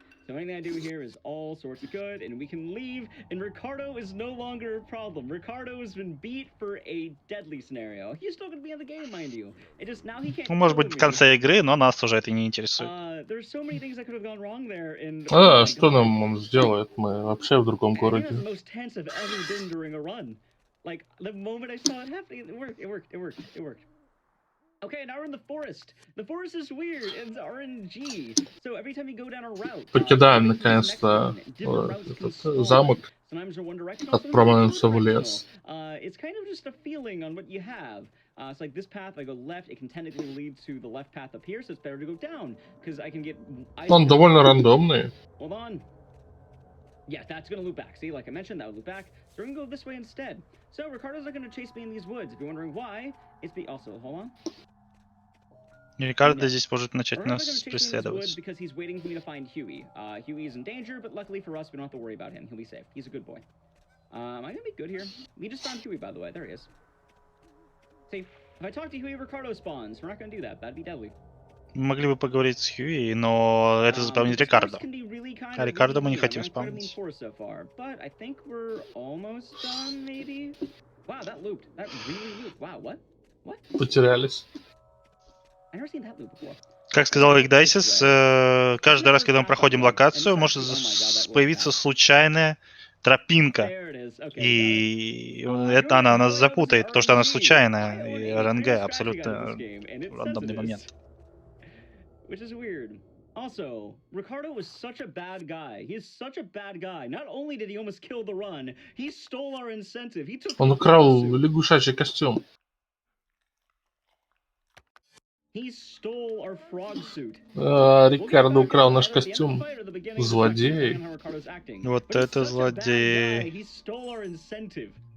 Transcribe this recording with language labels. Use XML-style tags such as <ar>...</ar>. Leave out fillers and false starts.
<en>So anything I do here is all sorts of good, and we can leave, and Ricardo is no longer a problem. Ricardo has been beat for a deadly scenario. He's still going to be in the game, mind you. It just now he can't.</en> <ru>Ну, может быть, в конце игры, но нас уже это не интересует.</ru> <en>There's so many things that could have gone wrong there, and</en> <ru>А, что нам он сделает? Мы вообще в другом городе.</ru> <en>the most tense I've ever been during a run. Like the moment I saw it happening, it worked. Okay, now we're in the forest. The forest is weird, and it's RNG. So every time you go down a route...</en> <ru>Покидаем, наконец-то, этот замок. Отправляемся в лес.</ru> <en>It's kind of just a feeling on what you have. It's like this path, I go left, it can technically lead to the left path up here, so it's better to go down, because I can get...</en> <ru>Он довольно рандомный.</ru> <en>Hold on. Yeah, that's going to loop back. See, like I mentioned, that would loop back. So we're going to go this way instead. So Ricardo's not going to chase me in these woods. If you're wondering why, it's also, hold on.</en> <ru>Рикардо здесь может начать нас преследовать.</ru> <en>Because he's waiting for me to find Huey. Huey is in danger, but luckily for us, we don't have to worry about him. He'll be safe. He's a good boy. Am I gonna be good here? We just found Huey, by the way. There he is. See, if I talk to Huey, Ricardo spawns. We're not gonna do that. That'd be deadly.</en> <ru>Мы могли бы поговорить с Хьюи, но это заполнит Рикардо. А Рикардо мы не хотим спамить.</ru> <en>But I think we're almost done, maybe. Wow, that looped. That really looped. Wow, what? What?</en> <ru>Потерялись.</ru> <en>I never seen that loop before.</en> <ru>Как сказал Игдайсис, каждый раз, когда мы проходим локацию, может появиться случайная тропинка. И это она нас запутает, потому что она случайная. И РНГ абсолютно рандомный момент.</ru> <en>Which is weird. Also, Ricardo was such a bad guy. He is such a bad guy. Not only did he almost kill the run, he stole our incentive. He took.</en> <ru>Он украл лягушачий костюм.</ru> <en>He stole our frog suit.</en> <ru>Рикардо украл наш костюм. Злодей. Вот это злодей.</ru> <en>He stole our incentive.</en>